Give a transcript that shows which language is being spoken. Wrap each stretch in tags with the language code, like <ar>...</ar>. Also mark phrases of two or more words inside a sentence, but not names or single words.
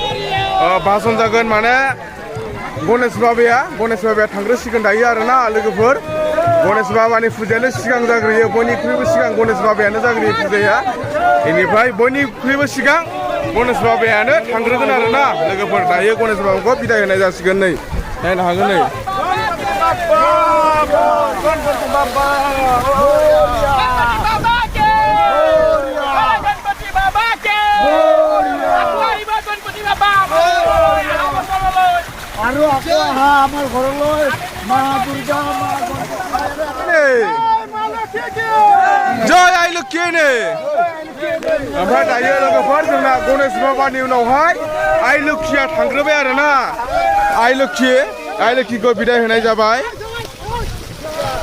<brx>भाषण जागोन माने गणेश बाबाया थांग्रोसिगोन दायो आरोना लोगोफोर गणेश बाबानि फुजायानो सिगां जाग्रोयो बयनिख्रुइबो सिगां गणेश बाबायानो जाग्रोयो फुजाया बेनिफ्राय बयनिख्रुइबो सिगां गणेश बाबायानो थांग्रोगोन आरोना लोगोफोर दायो गणेश बाबाखौ बिदाय होनाय जासिगोन नै नायनो हागोन नै</brx> <as>আৰু আকৌ আহা আমাৰ ঘৰলৈ মা দুৰ্গা</as> <brx>जय आइ लोक्षी नो ओमफ्राय दायो लोगोफोर जोंना गणेश बाबानि उनावहाय आइ लोक्षीया थांग्रोबाय आरोना आइ लोक्षीखौ बिदाय होनाय जाबाय</brx>